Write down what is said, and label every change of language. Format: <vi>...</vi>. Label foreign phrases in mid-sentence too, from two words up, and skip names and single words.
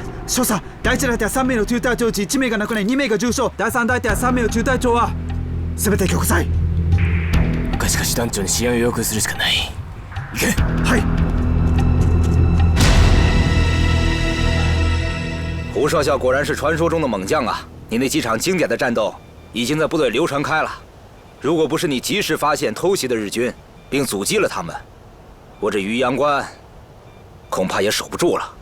<ja>少佐、第1大隊は3名の中隊長うち1名が亡くなり2名が重傷。第3大隊は3名の中隊長は全て玉砕。しかし団長に支援を要求するしかない。行け。はい。</ja> <zh>胡少校果然是传说中的猛将啊！你那几场经典的战斗已经在部队流传开了。如果不是你及时发现偷袭的日军，并阻击了他们，我这渔阳关恐怕也守不住了。</zh>